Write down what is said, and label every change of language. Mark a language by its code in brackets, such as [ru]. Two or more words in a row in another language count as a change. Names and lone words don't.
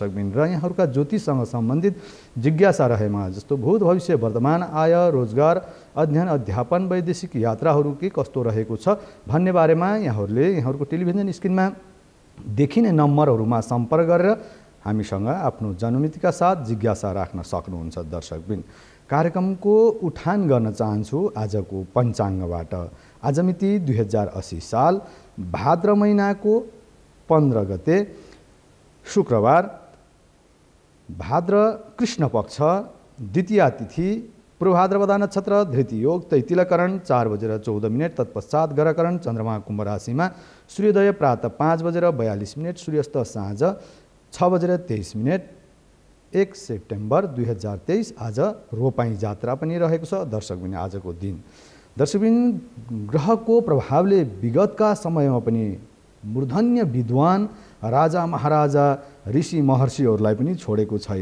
[ne] र यहाँहरूका ज्योतिषसँग सम्बन्धित जिज्ञासा रहेमा जस्तो भूत भविष्य वर्तमान आय रोजगार अध्ययन अध्यापन वैदेशिक यात्राहरू के कस्तो रहेको छ भन्ने बारेमा यहाँहरूले यहाँहरूको टेलिभिजन स्क्रिनमा देखिने नम्बरहरूमा सम्पर्क गरेर हामीसँग आफ्नो जनमितिका साथ जिज्ञासा राख्न सक्नुहुन्छ दर्शकबिन। कार्यक्रमको उठान गर्न चाहन्छु आजको पञ्चाङ्गबाट। आज मिति 2080 साल भाद्र महिनाको 15 गते शुक्रबार, भाद्र कृष्ण पक्ष, द्वितीया तिथि, पूर्वभाद्रपदा नक्षत्र, धृति योग, तैतिलकरण 4:14 तत्पश्चात गरकरण, चन्द्रमा कुम्भ राशिमा, सूर्योदय प्रातः 5:42, सूर्यास्त साँझ 6:23। 1 सेप्टेम्बर 2023 आज रोपाई जात्रा पनि रहेको छ दर्शकबिन। आजको दिन दर्शकबिन ग्रहको प्रभावले विगतका समयमा पनि मूर्धन्य विद्वान राजा महाराजा ऋषि महर्षिहरूलाई पनि छोडेको छैन।